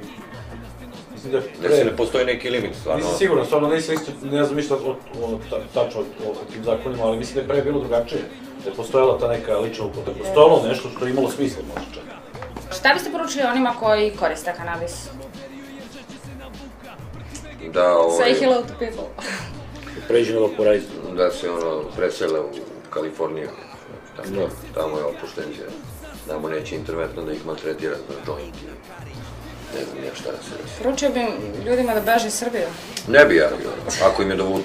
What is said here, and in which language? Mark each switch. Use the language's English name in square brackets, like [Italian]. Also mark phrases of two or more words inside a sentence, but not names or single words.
[Serbian] Da se ne postoji neki limit, stvarno. Nisam siguran, stvarno ne znam ništa tačno o tim zakonima, ali mislim da je pre bilo drugačije. Da je postojala ta neka lična upotreba. Postojalo nešto što je imalo smisla, možda čak. Šta biste poručili onima koji koriste kanabis? [English] Say hello to people. [Serbian] Pređi na vaporizer. Da se presele u Kaliforniju. Tamo je opuštenje. Tamo neće interventno da ih maltretira na joint. Ne znam ja šta da se desi. Poručio bi ljudima da beže iz Srbije? Ne bi ja, ako im je do vutra.